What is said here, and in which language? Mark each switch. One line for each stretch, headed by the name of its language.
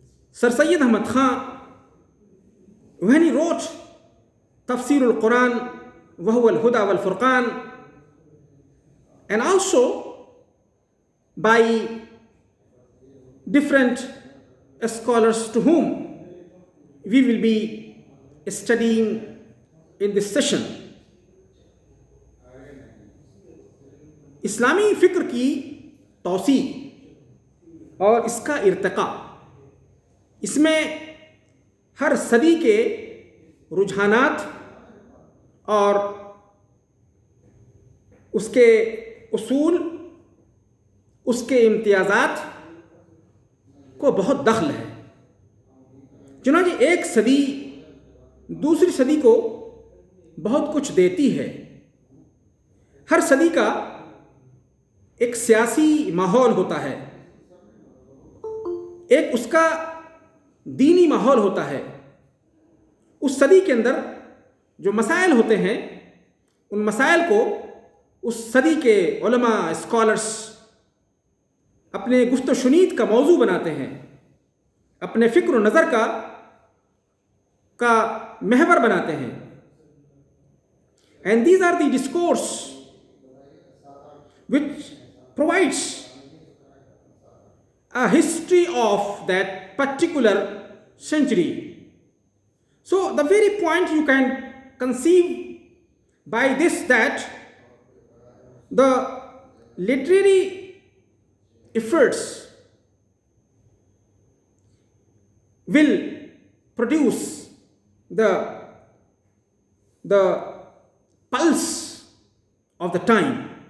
English: Sir Sayyid Ahmad Khan when he wrote Tafsir al-Quran wa huwa al-Huda wal-Furqan, and also by different scholars to whom we will be studying in this session.
Urdu: اسلامی فکر کی توسیع اور اس کا ارتقاء، اس میں ہر صدی کے رجحانات اور اس کے اصول، اس کے امتیازات کو بہت دخل ہے. چنانچہ ایک صدی دوسری صدی کو بہت کچھ دیتی ہے. ہر صدی کا ایک سیاسی ماحول ہوتا ہے، ایک اس کا دینی ماحول ہوتا ہے. اس صدی کے اندر جو مسائل ہوتے ہیں، ان مسائل کو اس صدی کے علماء، اسکالرس اپنے گفت و شنید کا موضوع بناتے ہیں، اپنے فکر و نظر کا محور بناتے ہیں.
English: And these are the discourse which provides a history of that particular century. So the very point you can conceive by this, that the literary efforts will produce the pulse of the time.